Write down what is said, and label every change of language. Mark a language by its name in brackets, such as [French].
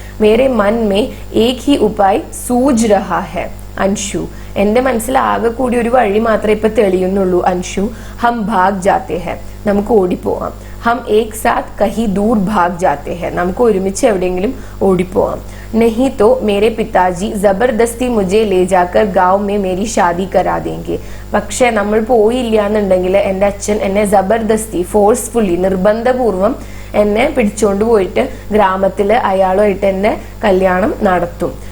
[Hindi] Mere Mann may Ek he ഉപായ് സൂജ് രഹാ ഹെ അൻഷു. [Malayalam] എന്റെ മനസ്സിൽ ആകെ കൂടി ഒരു വഴി മാത്രമേ ഇപ്പൊ തെളിയുന്നുള്ളൂ. അൻഷു, [Hindi] ഹം ഭാഗ് ജാത്തെ ഹെ, [Malayalam] നമുക്ക് ഓടിപ്പോവാം. [Hindi] ഹം ഏക് സാത്ത് കഹി ദൂർ ഭാഗ് ജാത്തെ ഹെ, [Malayalam] നമുക്ക് ഒരുമിച്ച് എവിടെയെങ്കിലും ഓടിപ്പോവാം. [Hindi] नहीं तो मेरे पिताजी जबरदस्ती मुझे ले जाकर गांव में मेरी शादी करा देंगे. [Malayalam] പക്ഷെ നമ്മൾ പോയില്ല എന്നുണ്ടെങ്കിൽ എൻ്റെ അച്ഛൻ എന്നെ ജബർദസ്തി, ഫോഴ്സ്ഫുള്ളി, നിർബന്ധപൂർവം എന്നെ പിടിച്ചോണ്ട് പോയിട്ട് ഗ്രാമത്തില് അയാളുമായിട്ട് എന്നെ കല്യാണം നടത്തും.